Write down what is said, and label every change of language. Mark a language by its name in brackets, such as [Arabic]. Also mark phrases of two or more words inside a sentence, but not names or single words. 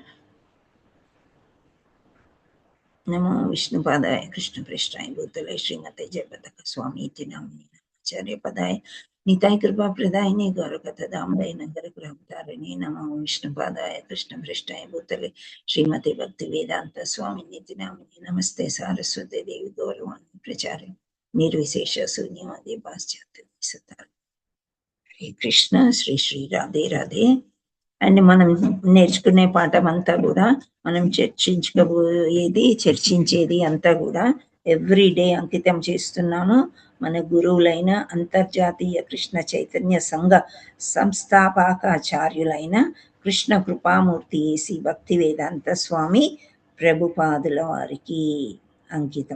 [Sanskrit] नमो विष्णुपादाय कृष्णप्रेष्ठाय भूतले श्रीमते जयपताक स्वामीति नामिने आचार्यपदाय निताय कृपा प्रदायिने गौरकथादाम्बे नगरगृहतारिणे. नमो विष्णुपादाय कृष्णप्रेष्ठाय भूतले श्रीमते भक्तिवेदांत स्वामिनिति नामिने. नमस्ते सारस्वते देवी गौरवाणी प्रचारिणे निर्विशेष शून्यवादी पाश्चात्य. हरे कृष्ण. श्री श्री राधे राधे. [Telugu] అండ్ మనం నేర్చుకునే పాఠం అంతా కూడా మనం చర్చించేది అంతా కూడా ఎవ్రీడే అంకితం చేస్తున్నాను మన గురువులైన అంతర్జాతీయ కృష్ణ చైతన్య సంఘ సంస్థాపకాచార్యులైన కృష్ణ కృపామూర్తి ఏసి భక్తి వేదాంత స్వామి ప్రభుపాదుల వారికి అంకితం.